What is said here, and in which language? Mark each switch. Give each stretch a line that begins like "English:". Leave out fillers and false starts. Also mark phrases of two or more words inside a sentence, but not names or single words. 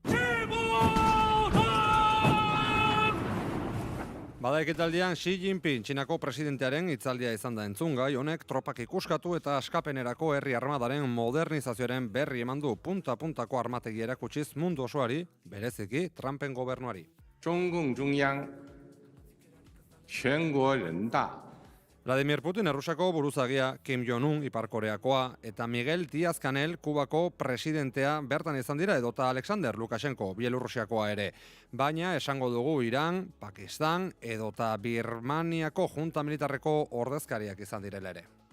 Basque: Bada ekitaldian Xi Jinping Txinako presidentearen hitzaldia izan da entzungai, honek tropak ikuskatu eta askapenerako herri armadaren modernizazioaren berri eman du punta-puntako armategi erakutsiz mundu osoari, bereziki Trumpen gobernuari.
Chinese: 中共中央全国人大
Basque: Vladimir Putin Errusiako buruzagia, Kim Jong-un Ipar Koreakoa eta Miguel Díaz-Canel Kubako presidentea bertan izan dira edota Alexander Lukashenko Bielorrusiakoa ere. Baina esango dugu Iran, Pakistan edota Birmaniako junta militarreko ordezkariak izan direla ere.